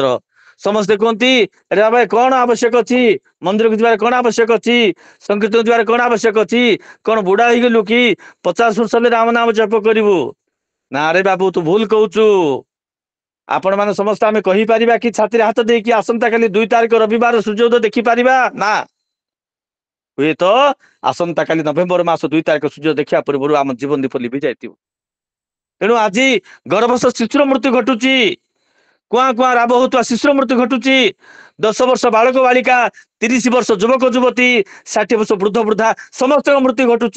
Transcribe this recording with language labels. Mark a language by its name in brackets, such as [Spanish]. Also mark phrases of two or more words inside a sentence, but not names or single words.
[Odia] ସମସ୍ତେ କୁହନ୍ତି ରେ ଭାଇ କଣ ଆବଶ୍ୟକ ଅଛି, ମନ୍ଦିରକୁ ଯିବାର କଣ ଆବଶ୍ୟକ ଅଛି, ସଂକୀର୍ତ୍ତନ ଯିବାର କଣ ଆବଶ୍ୟକ ଅଛି, କଣ ବୁଢା ହେଇଗଲୁ କି 50 ବର୍ଷ ହେଲେ ରାମ ନାମ ଜପ କରିବୁ? ନା ରେ ବାବୁ, ତୁ ଭୁଲ କହୁଛୁ। ଆପଣ ମାନେ ସମସ୍ତେ ଆମେ କହିପାରିବା କି ଛାତିରେ ହାତ ଦେଇକି ଆସନ୍ତା କାଲି 2 ତାରିଖ ରବିବାର ସୂର୍ଯ୍ୟୋଦୟ ଦେଖିପାରିବା? ନା। ହୁଏତ ଆସନ୍ତା କାଲି ନଭେମ୍ବର ମାସ 2 ତାରିଖ ସୂର୍ଯ୍ୟ ଦେଖା ପୂର୍ବ ଆମ ଜୀବନ ଦୀପ ଲିଭି ଯାଇଥିବ। ତେଣୁ ଆଜି ଗର୍ଭସ୍ଥ ଶିଶୁର ମୃତ୍ୟୁ ଘଟୁଛି, କୁଆ କୁଆ ରାବ ହେଉଥିବା ଶିଶୁର ମୃତ୍ୟୁ ଘଟୁଛି, 10 ବର୍ଷ ବାଳକ ବାଳିକା, 30 ବର୍ଷ ଯୁବକ ଯୁବତୀ, 60 ବର୍ଷ ବୃଦ୍ଧ ବୃଦ୍ଧା ସମସ୍ତ ମୃତ୍ୟୁ ଘଟୁଛି।